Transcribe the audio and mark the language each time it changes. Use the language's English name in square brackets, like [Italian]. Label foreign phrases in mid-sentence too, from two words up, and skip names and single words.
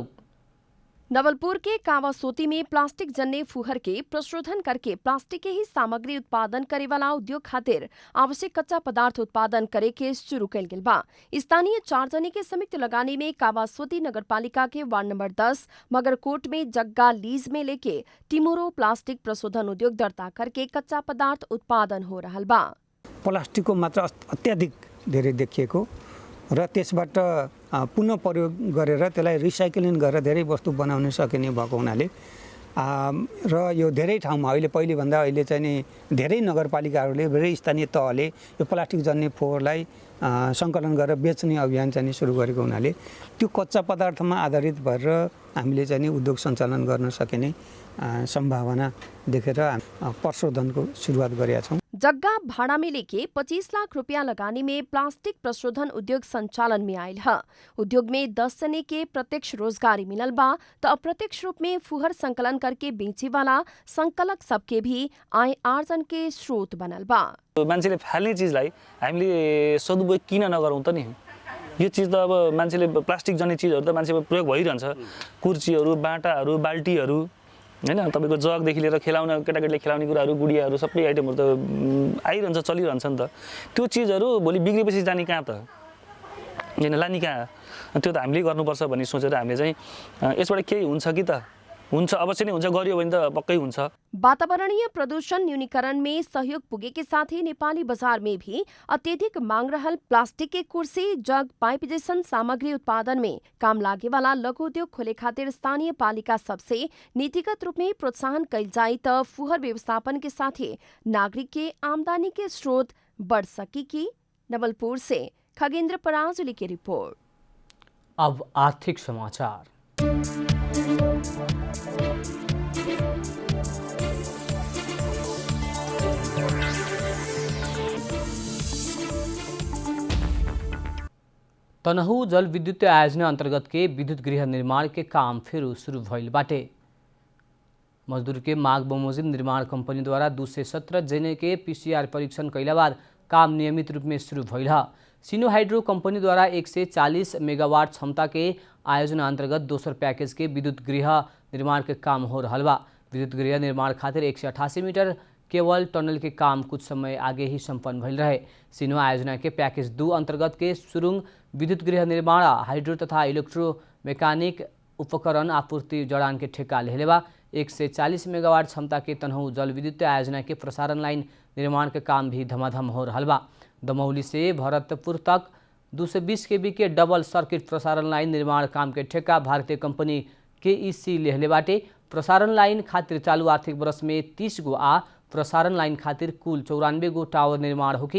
[Bhojpuri] नवलपुर के कावासोती में प्लास्टिक जन्य फुहर के प्रशोधन करके प्लास्टिक के ही सामग्री उत्पादन करे वाला उद्योग खातिर आवश्यक कच्चा पदार्थ उत्पादन करे के शुरू कैल गेल बा। स्थानीय 4 जने के संयुक्त लगानी में कावासोती नगरपालिका के वार्ड नंबर 10 मगरकोट में जग्गा लीज में लेके टिमोरो प्लास्टिक प्रशोधन उद्योग दर्ता करके कच्चा पदार्थ उत्पादन हो रहल बा। [Nepali] प्लास्टिकको मात्रा अत्याधिक धेरै देखिएको र त्यसबाट पुनः प्रयोग गरेर त्यसलाई रिसाइक्लिङ गरेर धेरै वस्तु बनाउन सकिने भएको हुनाले र यो धेरै ठाउँमा पहिलेभन्दा अहिले चाहिँ नि धेरै नगरपालिकाहरूले धेरै स्थानीय तहले यो प्लास्टिक जन्य फोहोरलाई सङ्कलन गरेर बेच्ने अभियान चाहिँ सुरु गरेको हुनाले त्यो कच्चा पदार्थमा आधारित भएर हामीले चाहिँ नि उद्योग सञ्चालन गर्न सकिने सम्भावना देखेर प्रशोधनको सुरुवात गरेका छौँ। [Bhojpuri] जग्गा भाड़ा में लेके 25 लाख रुपया लगाने में प्लास्टिक प्रशोधन उद्योग संचालन में आयल है। उद्योग में 10 जने के प्रत्यक्ष रोजगारी मिलल बा तो अप्रत्यक्ष रूप में फुहर संकलन करके बेचे वाला संकलक सबके भी आय आर्जन के स्रोत बनल बा। [Nepali] मान्छेले फाल्ने चिजलाई हामीले सदुपयोग किन नगरौँ त नि? यो चिज त अब मान्छेले प्लास्टिक जन्य चिजहरू त मान्छेले प्रयोग भइरहन्छ। कुर्चीहरू, बाटाहरू, बाल्टीहरू हैन, तपाईको जगदेखि लिएर खेलाउन केटाकेटीले खेलाउने कुराहरू, गुडियाहरू सबै आइटमहरू त आइरहन्छ, चलिरहन्छ नि त। त्यो चिजहरू भोलि बिग्रेपछि जाने कहाँ त? हैन, लाने कहाँ? त्यो त हामीले गर्नुपर्छ भन्ने सोचेर हामीले चाहिँ यसबाट केही हुन्छ कि त? हुन्छ, अवश्य नै हुन्छ, गरियो भने त पक्कै हुन्छ। [Bhojpuri] वातावरणीय प्रदूषण न्यूनीकरण में सहयोग पुगे के साथ ही नेपाली बाजार में भी अत्यधिक मांग रहल प्लास्टिक के कुर्सी, जग, पाइप जैसन सामग्री उत्पादन में काम लागे वाला लघु उद्योग खोले खातिर स्थानीय पालिका सबसे नीतिगत रूप में प्रोत्साहन कैल जाए तो फुहर व्यवस्थापन के साथ ही नागरिक के आमदनी के स्रोत बढ़ सकी की। नवलपुर से खगेंद्र पराजुली की रिपोर्ट। अब आर्थिक समाचार। तनहु जल विद्युत आयोजना अंतर्गत के विद्युत गृह निर्माण के काम फिर शुरू भइल बाटे। मजदूर के माग बमोजिम निर्माण कंपनी द्वारा 217 जने के पीसीआर परीक्षण कैला बाद काम नियमित रूप में शुरू भइल है। सिनो हाइड्रो कंपनी द्वारा 140 मेगावाट क्षमता के आयोजना अंतर्गत दोसर पैकेज के विद्युत गृह निर्माण के काम हो रहा बा। विद्युत गृह निर्माण खातिर 188 मीटर केवल टनल के काम कुछ समय आगे ही संपन्न भइल रहे। सिनो आयोजना के पैकेज 2 अंतर्गत के सुरुंग विद्युत गृह निर्माण, हाइड्रो तथा इलेक्ट्रोमैकेनिक उपकरण आपूर्ति जड़ान के ठेका लेले बा। 140 मेगावाट क्षमता के तनहु जल विद्युत आयोजना के प्रसारण लाइन निर्माण के काम भी धमाधम हो रहा बा। दमौली से भरतपुर तक 220 kV के [English] double circuit [Bhojpuri] प्रसारण लाइन निर्माण काम के ठेका भारतीय कंपनी KEC लेहले बाटे। प्रसारण लाइन खातिर चालू आर्थिक वर्ष में 30 गो आ प्रसारण लाइन खातिर कुल 94 गो टावर निर्माण होगी।